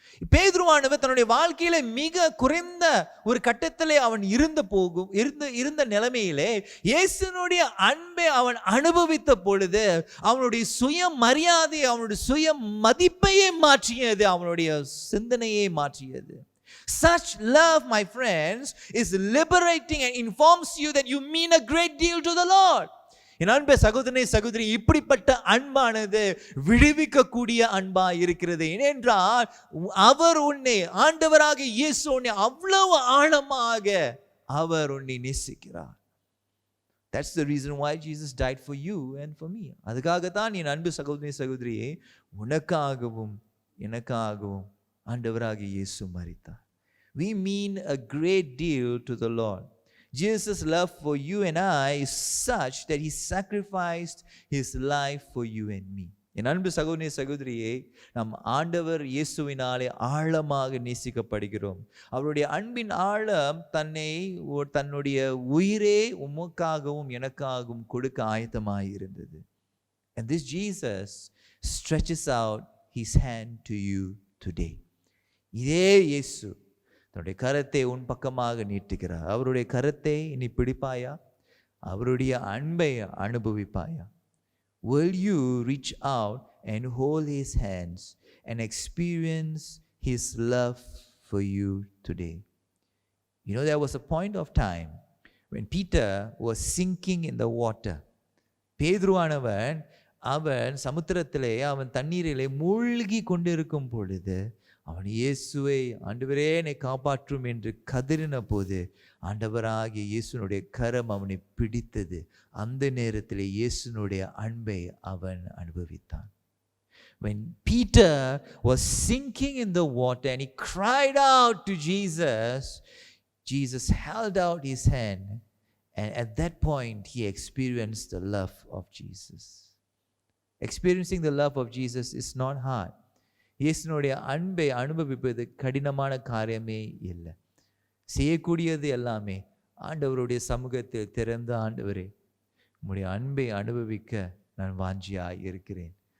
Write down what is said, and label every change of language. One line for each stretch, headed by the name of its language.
Tamil: பேதுருவானவர் தன்னுடைய வாழ்க்கையில மிக குறைந்த ஒரு கட்டத்திலே அவன் இருந்த நிலைமையிலே இயேசுனுடைய அன்பை அவன் அனுபவித்த பொழுது அவனுடைய சுய மரியாதை, அவனுடைய சுய மதிப்பையே மாற்றியது, அவனுடைய சிந்தனையை மாற்றியது.
English: Such love, my friends, is liberating and informs you that you mean a great deal to the Lord.
Tamil: என் அன்பே சகோதரனே சகோதரி, இப்படிப்பட்ட அன்பானது விடுவிக்கக்கூடிய அன்பா இருக்கிறது. ஏனென்றால் அவர் உன்னை, ஆண்டவராக இயேசு உன்னை அவ்வளவு ஆழமாக அவர் உன்னை நேசிக்கிறார்.
English: That's the reason why Jesus died for you and for me.
Tamil: அதுக்காகத்தான் என் அன்பு சகோதரனே சகோதரியே, உனக்காகவும் எனக்காகவும் ஆண்டவராக இயேசு மரித்தார்.
English: We mean a great deal to the Lord. Jesus' love for you and I is such that he sacrificed his life for you and me.
Tamil: என் அன்பு சகோதரி சகோதரியே, நம் ஆண்டவர் இயேசுவினாலே ஆழமாக நேசிக்கப்படுகிறோம். அவருடைய அன்பின் ஆழம் தன்னுடைய உயிரே உமக்காகவும் எனக்காகவும் கொடுக்க ஆயத்தமாயிருந்தது.
English: And this Jesus stretches out his hand to you today.
Tamil: இதே இயேசு தன்னுடைய கரத்தை உன் பக்கமாக நீட்டுகிறார். அவருடைய கரத்தை நீ பிடிப்பாயா? அவருடைய அன்பை அனுபவிப்பாயா?
English: Will you reach out and hold his hands and experience his love for you today? You know, there was a point of time when Peter was sinking in the water.
Tamil: பேதுருவானவன் அவன் சமுத்திரத்திலே, அவன் தண்ணீரிலே மூழ்கி கொண்டிருக்கும் பொழுது அவன் இயேசுவை, ஆண்டவரே என்னை காப்பாற்றும் என்று கதறின போது ஆண்டவராகிய இயேசுனுடைய கரம் அவனை பிடித்தது. அந்த நேரத்தில் இயேசுனுடைய அன்பை அவன் அனுபவித்தான்.
English: When Peter was sinking in the water and he cried out to Jesus, Jesus held out his hand, and at that point he experienced the love of Jesus. Experiencing the love of Jesus is not hard.
Tamil: இயேசுனுடைய அன்பை அனுபவிப்பது கடினமான காரியமே இல்லை. செய்யக்கூடியது எல்லாமே ஆண்டவருடைய சமூகத்தில் திறந்த, ஆண்டவரே உம்முடைய அன்பை அனுபவிக்க நான் வாஞ்சியாய் இருக்கிறேன்.